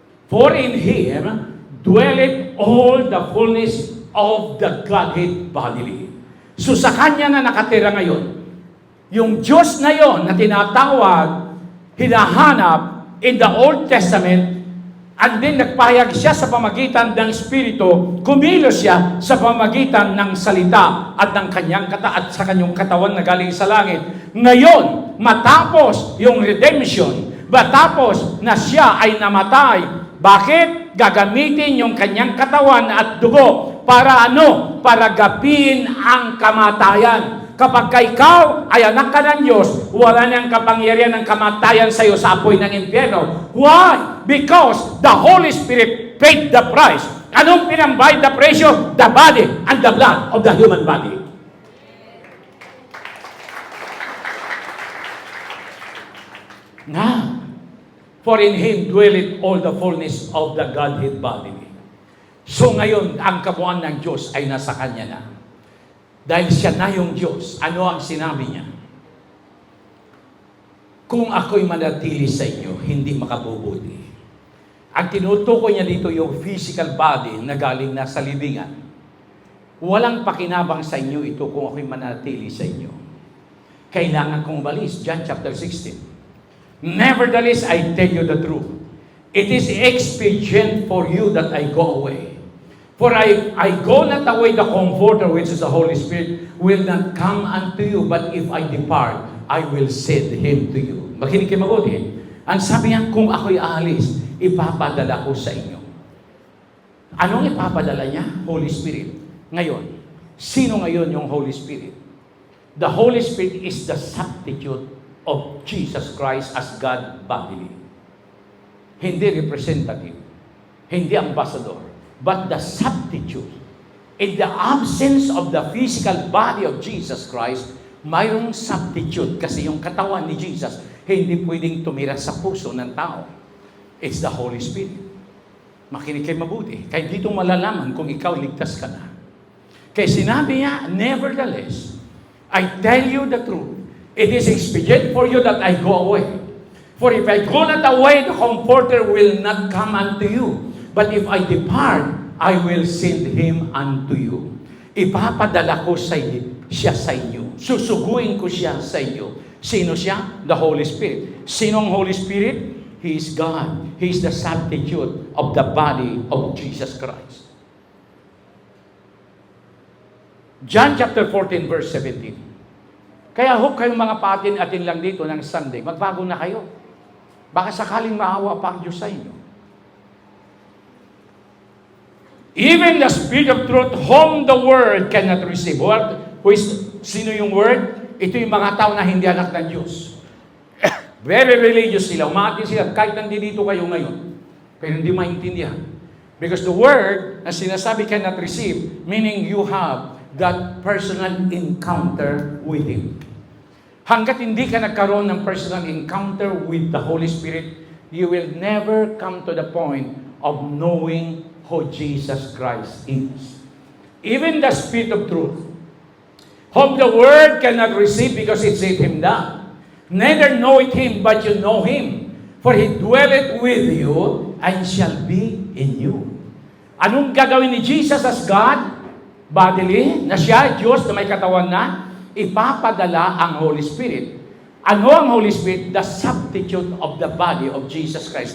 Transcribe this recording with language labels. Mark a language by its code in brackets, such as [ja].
[en] For in Him dwelleth all the fullness of the Godhead bodily. [tl] So sa Kanya na nakatira ngayon, yung Diyos na yon na tinatawag, hinahanap [en] in the Old Testament, [tl] and then nagpahayag siya sa pamagitan ng Espiritu, kumilos siya sa pamagitan ng salita at ng kanyang at sa kanyang katawan na galing sa langit. Ngayon, matapos yung redemption, matapos na siya ay namatay, bakit? Gagamitin yung kanyang katawan at dugo para ano? Para gapin ang kamatayan. Kapag ikaw ay anak ka ng Diyos, wala nang kapangyarihan ng kamatayan sa iyo sa apoy ng impyerno. [en] Why? Because the Holy Spirit paid the price. [tl] Anong pinambayad na presyo? [en] The body and the blood of the human body. Now, for in Him dwelleth all the fullness of the Godhead bodily. [tl] So ngayon, ang kabuuan ng Diyos ay nasa Kanya na. Dahil siya na yung Diyos, ano ang sinabi niya? Kung ako'y manatili sa inyo, hindi makabubuti. Ang tinutukoy niya dito yung physical body na galing na sa libingan. Walang pakinabang sa inyo ito kung ako'y manatili sa inyo. Kailangan kong umalis. John chapter 16. [en] Nevertheless, I tell you the truth. It is expedient for you that I go away. For I go not away, the Comforter, which is the Holy Spirit, will not come unto you, but if I depart, I will send Him to you. [tl] Makinig kayo mabuti. Ang sabi niya, kung ako'y aalis, ipapadala ko sa inyo. Anong ipapadala niya? Holy Spirit. Ngayon, Sino ngayon yung Holy Spirit? [en] The Holy Spirit is the substitute of Jesus Christ as God bodily. [tl] Hindi representative, hindi ambassador, [en] but the substitute. In the absence of the physical body of Jesus Christ, [tl] mayroong substitute kasi yung katawan ni Jesus hindi pwedeng tumira sa puso ng tao. [en] It's the Holy Spirit. [tl] Makinig kayo mabuti. Kaya dito malalaman kung ikaw ligtas ka na. Kaya sinabi niya, [en] nevertheless, I tell you the truth. It is expedient for you that I go away. For if I go not away, the Comforter will not come unto you. But if I depart, I will send him unto you. [tl] Ipapadala ko siya sa inyo. Susuguin ko siya sa inyo. Sino siya? The Holy Spirit. Sinong Holy Spirit? [en] He is God. He is the substitute of the body of Jesus Christ. John chapter 14 verse 17. [tl] Kaya hope kayong mga paatin-atin lang dito ng Sunday, magbago na kayo. Baka sakaling maawa pa ang Diyos sa inyo. [en] Even the Spirit of truth, whom the world cannot receive. [tl] Sino yung word? Ito yung mga tao na hindi anak ng Diyos. Very religious sila. Umaatin sila kahit nandito kayo ngayon. Pero hindi maintindihan. [en] Because the word [tl] na sinasabi [en] cannot receive, meaning you have that personal encounter with Him. [tl] Hanggat hindi ka nagkaroon ng [en] personal encounter with the Holy Spirit, you will never come to the point of knowing who Jesus Christ is. Even the Spirit of truth, whom the world cannot receive because it said Him not. Neither know it Him, but you know Him. For He dwelleth with you and shall be in you. [tl] Anong gagawin ni Jesus as God? Bodily, na siya, Diyos na may katawan na, ipapadala ang Holy Spirit. Ano ang Holy Spirit? [en] The substitute of the body of Jesus Christ.